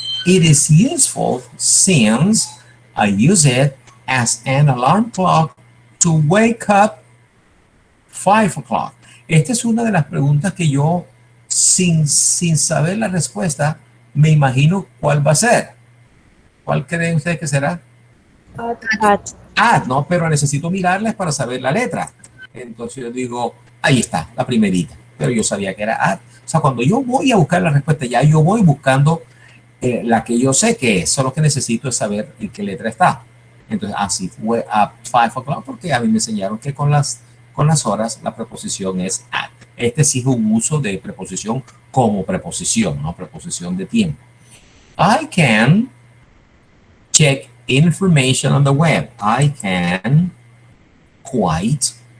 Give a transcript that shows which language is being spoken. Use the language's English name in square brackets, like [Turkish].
[English] It is useful since I use it as an alarm clock to wake up 5 o'clock. [Spanish] Esta es una de las preguntas que yo sin saber la respuesta me imagino cuál va a ser. ¿Cuál creen ustedes que será? No, pero necesito mirarlas para saber la letra. Entonces yo digo, ahí está, la primerita. Pero yo sabía que era at. O sea, cuando yo voy a buscar la respuesta, ya yo voy buscando la que yo sé que es. Solo que necesito es saber en qué letra está. Entonces, así fue a 5 o'clock, porque a mí me enseñaron que con las horas la preposición es at. Este sí es un uso de preposición como preposición, no preposición de tiempo. [English] I can check information on the web. I can quite